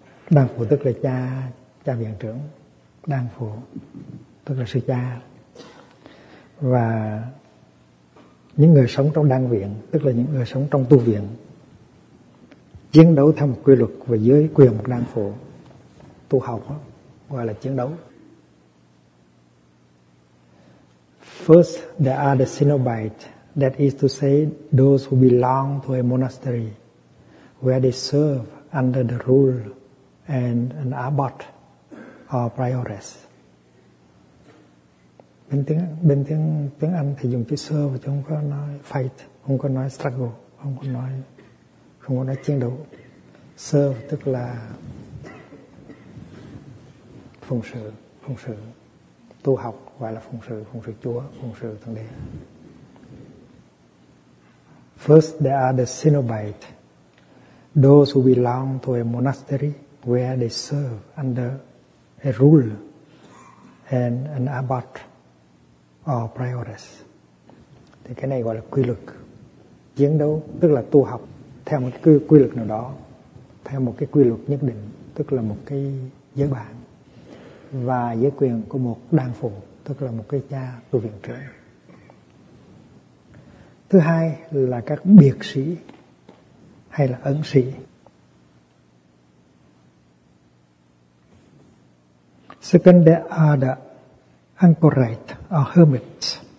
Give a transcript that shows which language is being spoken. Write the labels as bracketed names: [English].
[Vietnamese] Đan phụ tức là cha viện trưởng, đan phụ tức là sư cha. Và những người sống trong đan viện, tức là những người sống trong tu viện, chiến đấu theo một quy luật và dưới quyền một đan phụ. Tu học đó, gọi là chiến đấu. [English] First, there are the Cenobite, that is to say, those who belong to a monastery, where they serve under the rule and an abbot or prioress. [Vietnamese] Bên tiếng Anh thì dùng chữ serve, chứ không có nói fight, không có nói struggle, không có nói chiến đấu. Serve tức là phụng sự, tu học gọi là phụng sự Chúa, phụng sự Thượng Đế. [English] First, there are the Cenobite, those who belong to a monastery where they serve under a rule and an abbot or prioress. [Vietnamese] Thì cái này gọi là quy luật, chiến đấu tức là tu học theo một cái quy luật nào đó, theo một cái quy luật nhất định, tức là một cái giới bản. Và dưới quyền của một đan phụ, tức là một cái cha tu viện trưởng. Thứ hai là các biệt sĩ hay là ẩn sĩ. [English] Second, there are the anchorite or hermits.